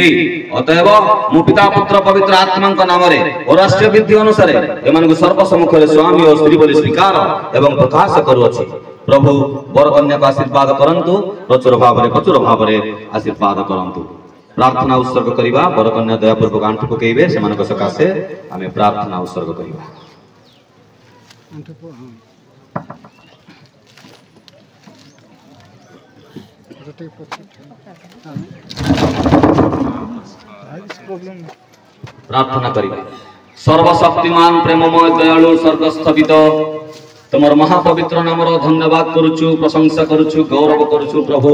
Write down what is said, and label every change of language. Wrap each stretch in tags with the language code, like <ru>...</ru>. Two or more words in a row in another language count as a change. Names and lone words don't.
<or>ଅତଏବ ମୁଁ ପିତା ପୁତ୍ର ପବିତ୍ର ଆତ୍ମାଙ୍କ ନାମରେ ଓ ରାଷ୍ଟ୍ରୀୟ ବିଧି ଅନୁସାରେ ଏମାନଙ୍କୁ ସର୍ବସମ୍ମୁଖରେ ସ୍ୱାମୀ ଓ ସ୍ତ୍ରୀ ବୋଲି ସ୍ୱୀକାର ଏବଂ ପ୍ରକାଶ କରୁଅଛି। ପ୍ରଭୁ ବରକନ୍ୟାକୁ ଆଶୀର୍ବାଦ କରନ୍ତୁ, ପ୍ରଚୁର ଭାବରେ ଆଶୀର୍ବାଦ କରନ୍ତୁ। ପ୍ରାର୍ଥନା ଉତ୍ସର୍ଗ କରିବା। ବରକନ୍ୟା ଦୟାପୂର୍ବକ ଆଣ୍ଠୁ ପକାଇବେ। ସେମାନଙ୍କ ସକାଶେ ଆମେ ପ୍ରାର୍ଥନା ଉତ୍ସର୍ଗ କରିବା। ପ୍ରାର୍ଥନା କରିବା। ସର୍ବଶକ୍ତିମାନ ପ୍ରେମମୟ ଦୟାଳୁ ସ୍ୱର୍ଗସ୍ଥପିତ ତୁମର ମହାପବିତ୍ର ନାମର ଧନ୍ୟବାଦ କରୁଛୁ, ପ୍ରଶଂସା କରୁଛୁ, ଗୌରବ କରୁଛୁ ପ୍ରଭୁ।</or>